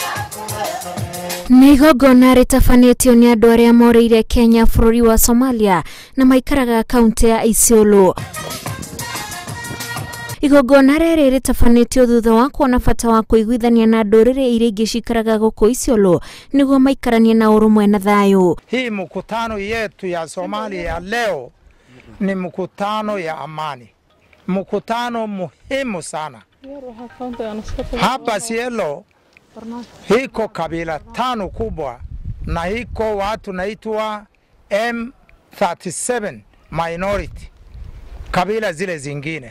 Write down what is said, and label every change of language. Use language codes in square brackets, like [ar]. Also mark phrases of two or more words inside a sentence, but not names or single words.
[ki] Igongona rĩtabanĩtio nĩ andũ arĩa moreire Kenya bũrũri wa Somalia na maikaraga kaunti ya Isiolo. Igongona rĩrĩ rĩtabanĩtio thutha wa kuona bata wa kũiguithania na ndũrĩrĩ iria ingĩ cikaraga gũkũ Isiolo nĩguo maikaranie na ũrũmwe na thayũ. [sw] Hii mkutano yetu ya Somalia ya leo ni mkutano ya amani. Mkutano muhimu sana. Hapa Isiolo hiko kabila 5 kubwa na hiko watu naitwa M37 minority, kabila zile zingine.